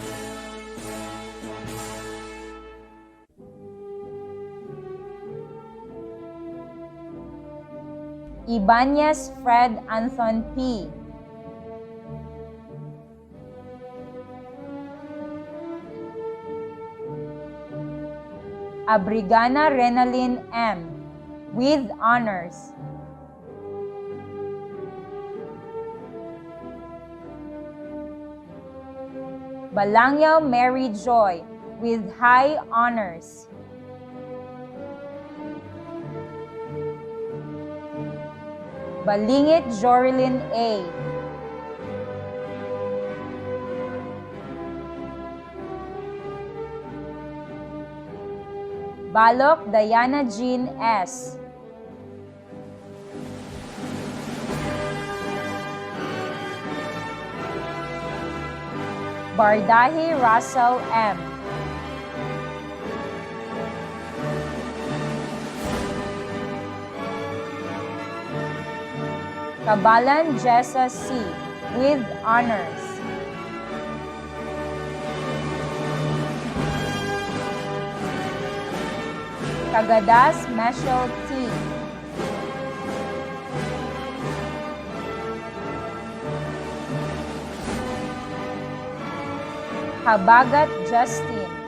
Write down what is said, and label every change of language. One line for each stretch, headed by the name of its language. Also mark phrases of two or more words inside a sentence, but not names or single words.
English: Ibanez Fred Anthon P. Abrigana Renalyn M. with honors. Balangyaw Mary Joy with high honors. Balingit Jorilyn A. Balok Diana Jean S. Bardahi Russell M. Kabalan Jessa C. with honors. Kagadas Meshel T. Habagat Justin.